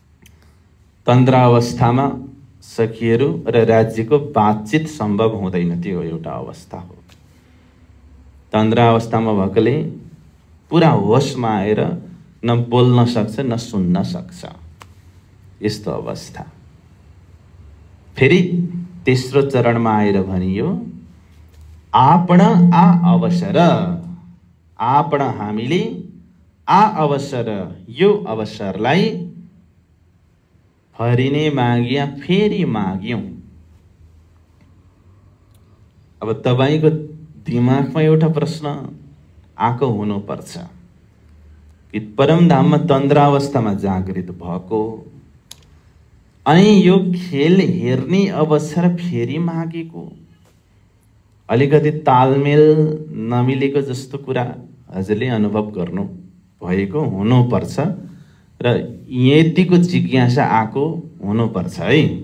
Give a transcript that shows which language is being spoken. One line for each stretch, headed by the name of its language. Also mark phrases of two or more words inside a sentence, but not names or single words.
Nepali: तन्द्र अवस्थामा सखीहरू र राज्यको बातचित सम्भव हुँदैन, त्यो एउटा अवस्था हो। तन्द्रावस्थामा भएकोले पुरा होसमा आएर न बोल्न सक्छ न सुन्न सक्छ, यस्तो अवस्था। फेरि तेस्रो चरणमा आएर भनियो
Gujarati: આપણ આ અવસર,
Nepali: आपण हामीले आ अवसर, यो अवसरलाई
Gujarati: ફરીને માગીયા
Nepali: फेरि माग्यौं। अब तपाईको दिमागमा एउटा प्रश्न आएको हुनुपर्छ कि परमधाममा तन्द्रावस्थामा जागृत भएको अनि यो खेल हेर्ने अवसर फेरि मागेको, अलिकति तालमेल नमिलेको जस्तो कुरा हजुरले अनुभव गर्नु भएको हुनुपर्छ र यतिको जिज्ञासा आएको हुनुपर्छ है।